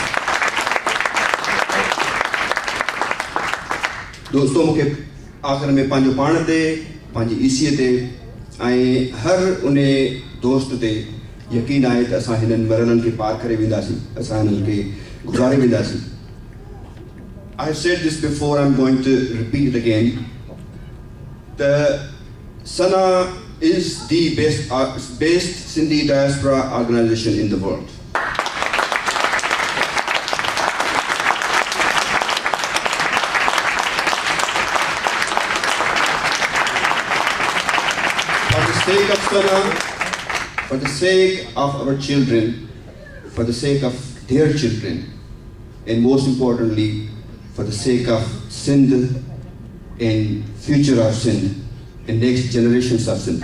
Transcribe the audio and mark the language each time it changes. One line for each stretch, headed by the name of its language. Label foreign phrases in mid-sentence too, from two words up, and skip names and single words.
Sindhi: दोस्तो मूंखे आख़िर में पंहिंजो पाण ते पंहिंजी ईसीअ ते ऐं हर उन दोस्त ते यकीन आहे त असां हिननि मरलनि खे पार करे वेंदासीं असां हिननि खे गुज़ारे वेंदासीं
English: I have said this before, I'm going to repeat it again. The Sana is the best Sindhi diaspora organization in the world. For the sake of Sana, for the sake of our children, for the sake of their children, and most importantly, for the sake of Sindh and future of Sindh and next generations of Sindh.